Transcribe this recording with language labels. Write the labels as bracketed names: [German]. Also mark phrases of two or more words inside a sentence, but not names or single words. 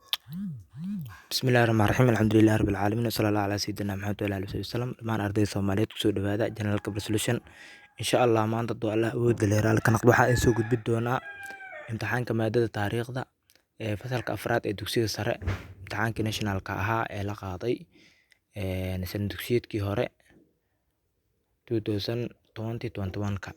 [Arabic] بسم الله الرحمن الرحيم. الحمد لله رب العالمين. وصلى الله على سيدنا محمد وعلى آله وسلم. [Somali] Dhamaan ardayda Soomaaliyeed kusoo dhawaada General Career Solution. [Arabic] إن شاء الله [Somali] maanta doo Allah awood leh raali ka noqdo waxaan soo gudbin doonaa imtixaanka maadada taariikhda ee fasalka afraad ee dugsiga sare. Imtixaankii nationalka ahaa ee la qaaday sanad dugsiyeedkii hore 2020-21ka.